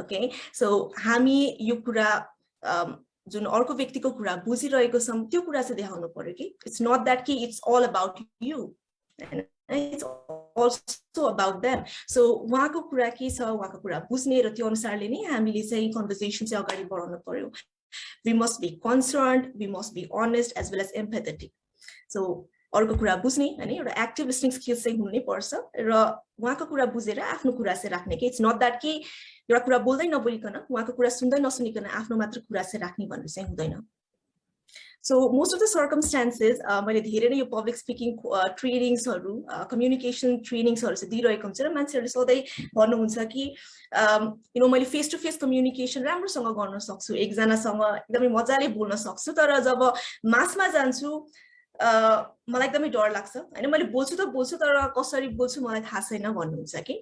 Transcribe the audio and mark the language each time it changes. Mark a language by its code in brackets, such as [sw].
[ne] Okay, so हामी यो कुरा जुन अर्को व्यक्तिको कुरा बुझिरहेको छौँ त्यो कुरा चाहिँ देखाउनु पर्यो कि इट्स नट द्याट कि it's all about you, [en] it's also about them. [ne] So उहाँको कुरा के छ, उहाँको कुरा बुझ्ने र त्यो अनुसारले नै हामीले चाहिँ कन्भर्सेसन चाहिँ अगाडि बढाउनु पर्यो। [en] We must be concerned, we must be honest as well as empathetic. [ne] So अर्को कुरा बुझ्ने हैन एउटा एक्टिभ लिसनिङ स्किल्स चाहिँ हुनु नै पर्छ र उहाँको कुरा बुझेर आफ्नो कुरा चाहिँ राख्ने कि इट्स नट द्याट कि एउटा कुरा बोल्दै नबोलिकन उहाँको कुरा सुन्दै नसुनिकन आफ्नो मात्र कुरा चाहिँ राख्ने भन्ने चाहिँ हुँदैन। [en] So most of the circumstances [ne] मैले धेरै नै यो पब्लिक स्पिकिङ ट्रेनिङ्सहरु कम्युनिकेसन ट्रेनिङ्सहरु चाहिँ दिइरहेको हुन्छ र मान्छेहरुले सधैँ भन्नुहुन्छ कि यु नो मैले फेस टु फेस कम्युनिकेसन राम्रोसँग गर्न सक्छु, एकजनासँग एकदमै मजाले बोल्न सक्छु, तर जब मासमा जान्छु मलाई एकदमै डर लाग्छ हैन, मैले बोल्छु त बोल्छु तर कसरी बोल्छु मलाई थाहा छैन भन्नुहुन्छ कि।